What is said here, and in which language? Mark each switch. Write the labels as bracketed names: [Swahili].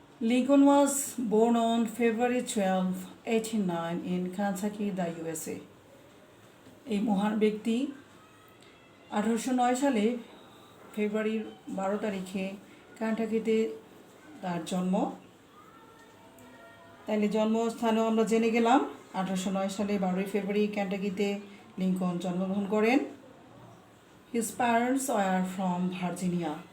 [English] Lincoln was born on February 12, 1809 in Kentucky, the USA. [Bangla] এই মহান ব্যক্তি 1809 সালে ফেব্রুয়ারির 12 তারিখে কেন্টাকিতে তার জন্ম। তাহলে জন্মস্থানও আমরা জেনে গেলাম। 1809 সালে 12ই ফেব্রুয়ারি কেন্টাকিতে লিঙ্কন জন্মগ্রহণ করেন। [English] His parents were from Virginia.